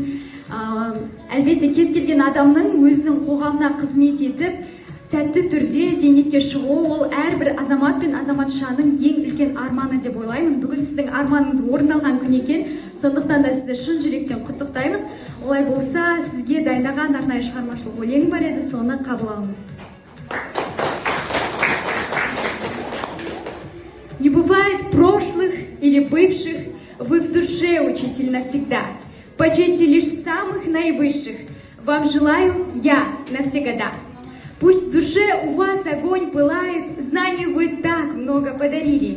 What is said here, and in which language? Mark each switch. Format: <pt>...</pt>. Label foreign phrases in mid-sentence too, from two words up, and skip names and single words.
<kk>Әлбетте кез келген адамның өзінің қоғамына қызмет етіп, сәтті түрде зейнетке шығу, ол әрбір азамат пен азаматшаның ең үлкен арманы деп ойлаймын. Бүгін сіздің арманыңыз орындалған күн екен. Сондықтан да сізді шын жүректен құттықтаймын. Олай болса, сізге дайындаған арнайы шығармашылық өлең бар еді, соны қабыл алыңыз.</kk> <ru>Не бывает прошлых или бывших, вы в душе учитель навсегда. По чести лишь самых наивысших вам желаю я на все года. Пусть в душе у вас огонь пылает, знаний вы так много подарили.</ru>